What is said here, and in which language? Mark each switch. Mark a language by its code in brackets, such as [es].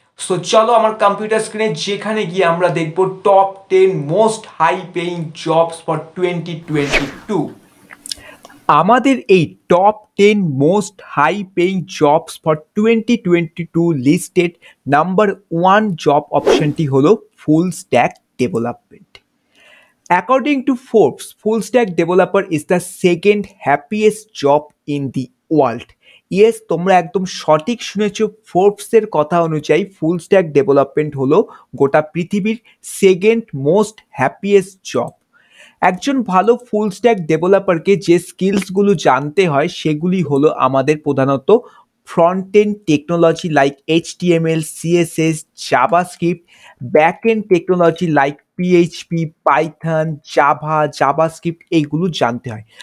[bn] So চলো আমার computer স্ক্রিনে, যেখানে গিয়ে আমরা দেখব top 10 most high paying jobs for 2022। আমাদের এই top 10 most high paying jobs for 2022 listed number 1 job অপশনটি হলো full stack development. [en] According to Forbes, full stack developer is the second happiest job in the world. [bn] Yes, তোমরা একদম সঠিক শুনেছ। ফোর্বসের কথা অনুযায়ী ফুল স্ট্যাক ডেভেলপমেন্ট হলো গোটা পৃথিবীর সেকেন্ড মোস্ট হ্যাপিয়েস্ট জব। একজন ভালো ফুল স্ট্যাক ডেভেলপারকে যে স্কিলসগুলো জানতে হয় সেগুলি হলো আমাদের প্রধানত front end technology like HTML, CSS, JavaScript, back end technology like PHP, Python, JavaScript এইগুলো জানতে হয়।